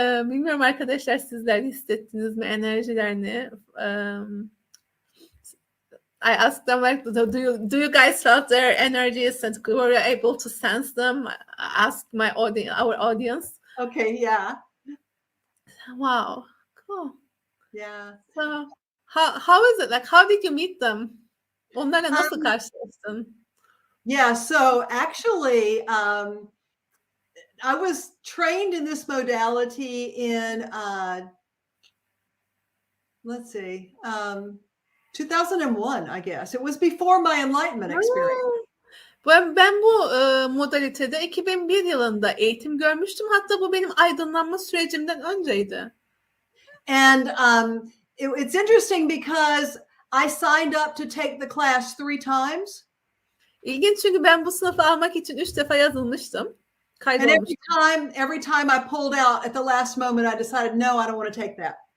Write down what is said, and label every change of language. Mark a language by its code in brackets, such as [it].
[tr] Bilmiyorum arkadaşlar, sizler hissettiniz mi enerjilerini? [en] I asked them, like, do you guys felt their energies and were you able to sense them? I asked our audience. Okay, yeah. Wow, cool. Yeah. So how is it? Like, how did you meet them? [tr] Onlarla nasıl karşılaştın? [en] Yeah, so actually, I was trained in this modality in, let's see, 2001, I guess. It was before my enlightenment experience. [tr] Ben bu modalitede 2001 yılında eğitim görmüştüm. Hatta bu benim aydınlanma sürecimden önceydi. [en] And it's interesting because I signed up to take the class 3 times. [tr] İlginç, çünkü ben bu sınıfı almak için 3 defa yazılmıştım. [en] And every time I pulled out at the last moment, I decided, no, I don't want to take that.